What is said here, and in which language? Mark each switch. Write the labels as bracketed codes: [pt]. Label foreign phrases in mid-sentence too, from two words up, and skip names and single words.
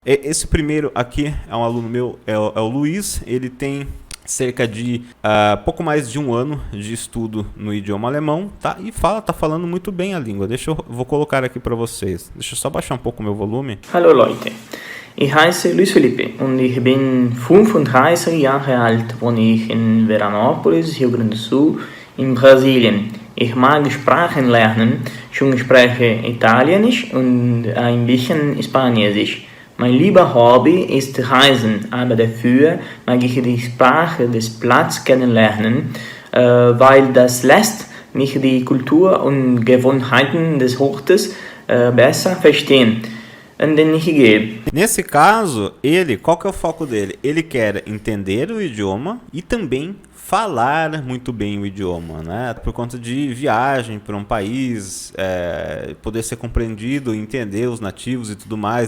[pt] Esse primeiro aqui é um aluno meu, é o Luiz. Ele tem cerca de pouco mais de um ano de estudo no idioma alemão, tá? E tá falando muito bem a língua. Vou colocar aqui para vocês. Deixa eu só baixar um pouco o meu volume. [de] Hallo Leute, ich heiße Luis Felipe und ich bin 35 Jahre alt, wohne ich in Veranópolis, Rio Grande do Sul, in Brasilien. Ich mag Sprachen lernen, schon spreche Italienisch und ein bisschen Spanisch. Mein lieber Hobby ist Reisen, aber dafür mag ich die Sprache des Platzes kennenlernen, weil das lässt mich die Kultur und Gewohnheiten des Ortes besser verstehen. [pt] Nesse caso, qual que é o foco dele? Ele quer entender o idioma e também falar muito bem o idioma, né? Por conta de viagem para um país, poder ser compreendido, entender os nativos e tudo mais.